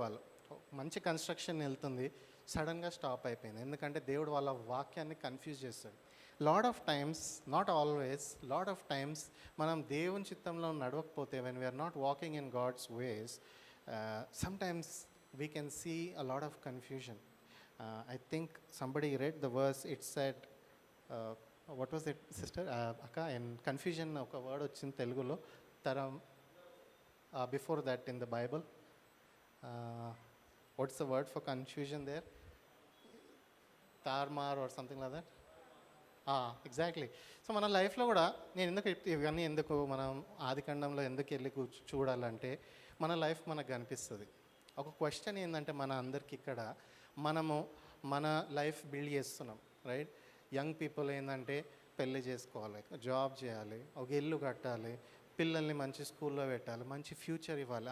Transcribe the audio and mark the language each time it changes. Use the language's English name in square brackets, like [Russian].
[Telugu] వాళ్ళు మంచి కన్స్ట్రక్షన్ వెళ్తుంది, సడన్గా స్టాప్ అయిపోయింది. ఎందుకంటే దేవుడు వాళ్ళ వాక్యాన్ని కన్ఫ్యూజ్ చేస్తాడు. [English] lot of times, not always, lot of times [Telugu] మనం దేవుని చిత్తంలో నడవకపోతే, [English] When we are not walking in God's ways, sometimes we can see a lot of confusion. I think somebody read the verse, it said, what was it, sister? Akka, in confusion, oka word [Telugu] వచ్చింది తెలుగులో, [English] తరం, before that in the Bible. What's the word for confusion there? Tarmar or something like that? Exactly. [Telugu] So మన లైఫ్లో కూడా నేను ఎందుకు ఇవన్నీ ఎందుకు మనం ఆదికాండంలో ఎందుకు వెళ్ళి చూడాలంటే మన లైఫ్ మనకు కనిపిస్తుంది. ఒక క్వశ్చన్ ఏంటంటే మన అందరికి ఇక్కడ మనము మన లైఫ్ బిల్డ్ చేస్తున్నాం, రైట్? యంగ్ పీపుల్ ఏంటంటే పెళ్ళి చేసుకోవాలి, జాబ్ చేయాలి, ఒక ఇల్లు కట్టాలి, పిల్లల్ని మంచి స్కూల్లో పెట్టాలి, మంచి ఫ్యూచర్ ఇవ్వాలి.